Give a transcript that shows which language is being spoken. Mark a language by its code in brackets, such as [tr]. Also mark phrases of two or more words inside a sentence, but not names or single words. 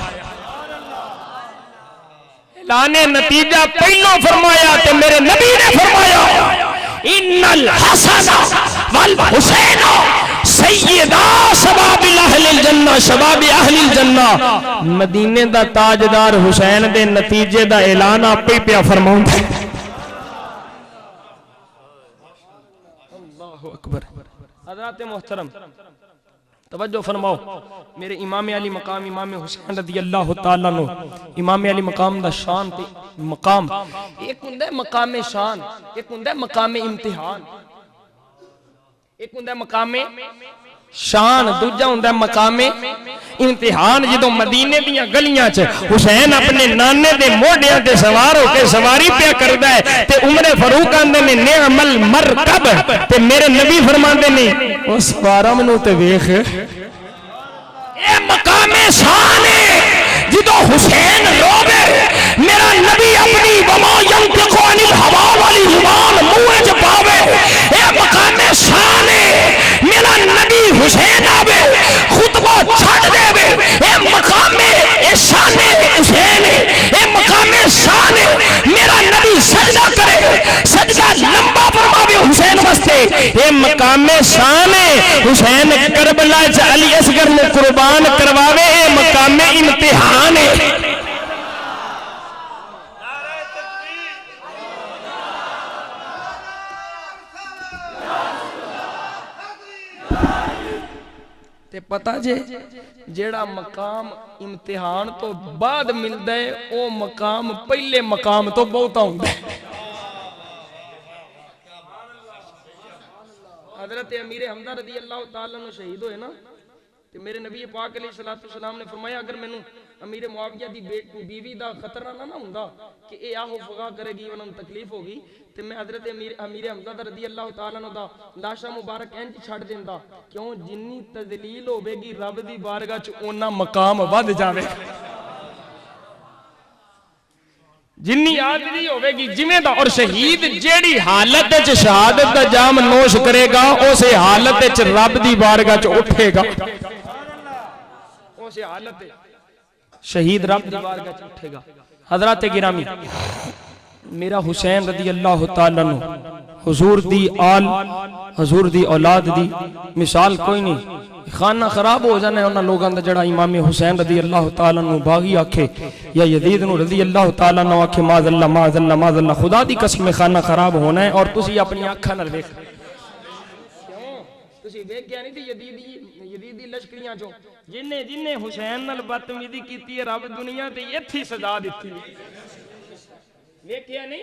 [pa] اعلانِ نتیجہ پہلوں فرمایا تے میرے نبی نے فرمایا [ar] إن الحسن والحسين سيدا الجنة شباب أهل الجنة. [pa] مدینے دا تاجدار حسین دے نتیجے دا اعلان آپے ہی پیا فرماؤندا. [ar] الله أكبر. [pa] حضرات محترم توجہ فرماؤ، میرے امام عالی مقام امام حسین [ar] رضي الله تعالى [pa] نوں، امام عالی مقام دا شان تے مقام اک ہوندا اے مقام شان، اک ہوندا اے مقام امتحان. اک ہوندا اے مقام شان، دوجا ہوندا اے مقام امتحان. جو مدینے دیاں گلیاں چ حسین اپنے نانے دے موڈھیاں تے سوار ہو کر سواری پیا کردا اے تے عمرِ فاروق آندے نے [ar] نعم المركب, [pa] تے میرے نبی فرماندے نے او سوارا منوں تے ویکھ اے مقامِ شان اے. جو حسین روے میرا نبی اپنی [ar] وما ينطق عن الهوى [pa] والی زبان منہ چ پاوے، اے مقامِ شان اے. میرا نبی حسین آوے خطبہ چھڈ دیوے، اے مقامِ شان حسین اے، اے مقامِ شان اے. میرا نبی سجدہ کرے، سجدہ لمبا فرماوے حسین واسطے، اے مقامِ شان اے. حسین کربلا چ علی اصغر نے قربان کرواوے، اے مقامِ امتحان اے. تے پتا جے جیہڑا مقام امتحان توں بعد ملدا اے او مقام پہلے مقام توں بہت ہوندا اے. حضرت امیر حمزہ [ar] رضي الله تعالى عنه [pa] شہید ہوئے نا، تے میرے نبی پاک علیہ السلام نے فرمایا اگر مینوں امیر معاویہ دی بیوی دا خطرہ نہ ہوندا کہ اے آہ و فغاں کرے گی، انہاں تکلیف ہوگی، تے میں حضرت امیر حمزہ [ar] رضي الله تعالى عنه [pa] دا لاشہ مبارک انج چھڈ دیندا۔ کیوں? جنی تذلیل ہووے گی رب دی بارگاہ چ اونا مقام ودھ جاوے، جنی آدمی ہووے گی جویں دا. اور شہید جیہڑی حالت چ شہادت دا جام نوش کرے گا اس حالت چ رب دی بارگاہ چ اٹھے گا، اس حالت شہید رب دی بارگاہ چ اٹھے گا, उस हालत शहीद रब दी बारगाह च उठेगा। حضرتِ گرامی میرا حسین [ar] رضي الله تعالى عنه [pa] حضور دی آل حضور دی اولاد دی مثال کوئی نہیں. خانہ خراب ہو جانا اے اوہناں لوکاں دا جیہڑا امام حسین [ar] رضي الله تعالى عنه [pa] باغی آکھے یا یزید نوں [ar] رضي الله تعالى عنه [pa] آکھے معاذاللہ معاذاللہ معاذاللہ، خدا دی قسم خانہ خراب ہونا اے. اور تسی اپنی اکھاں نال ویکھ، کیوں تسی ویکھ گیا نہیں یزیدی لشکریاں چوں جنے جنے حسین نال بدتمیزی کیتی اے رب دنیا تے ایتھے سزا دتی اے. ویکھیا نہیں?